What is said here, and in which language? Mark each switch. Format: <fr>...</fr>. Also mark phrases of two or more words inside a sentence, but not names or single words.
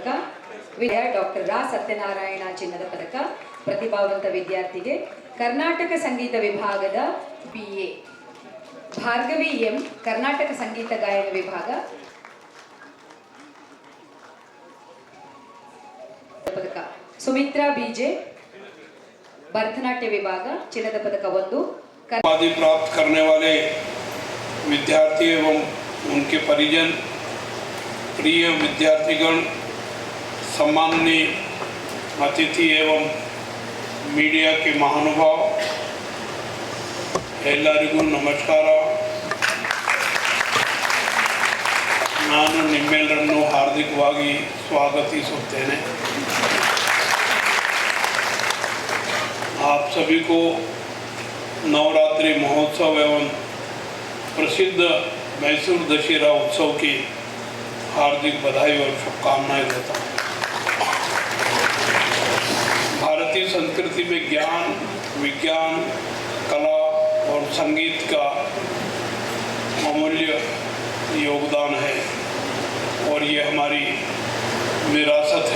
<kn>ಡಾಕ್ಟರ್ ರಾ ಸತ್ಯನಾರಾಯಣ ಚಿನ್ನದ ಪದಕ. ಪ್ರತಿಭಾವಂತ ವಿದ್ಯಾರ್ಥಿಗೆ ಕರ್ನಾಟಕ ಸಂಗೀತ ವಿಭಾಗದ BA ಭಾರ್ಗವಿ ಎಂ ಕರ್ನಾಟಕ ಸಂಗೀತ ಗಾಯನ ವಿಭಾಗ ಪದಕ. ಸುಮಿತ್ರಾ ಬಿಜೆ ಭರತನಾಟ್ಯ ವಿಭಾಗ ಚಿನ್ನದ ಪದಕ 1.</kn> <hi>उपाधि प्राप्त करने वाले विद्यार्थी एवं उनके परिजन, प्रिय विद्यार्थीगण, सम्माननीय अतिथि एवं मीडिया के महानुभाव,</hi> <kn>ಎಲ್ಲರಿಗೂ ನಮಸ್ಕಾರ. ನಾನು ನಿಮ್ಮೆಲ್ಲರನ್ನು ಹಾರ್ದಿಕವಾಗಿ ಸ್ವಾಗತಿಸುತ್ತೇನೆ.</kn> <hi>आप सभी को नवरात्रि महोत्सव एवं प्रसिद्ध मैसूर दशहरा उत्सव की हार्दिक बधाई और शुभकामनाएं देता हूँ. भारतीय संस्कृति में ज्ञान, विज्ञान, कला और संगीत का अमूल्य योगदान है और ये हमारी विरासत है.</hi>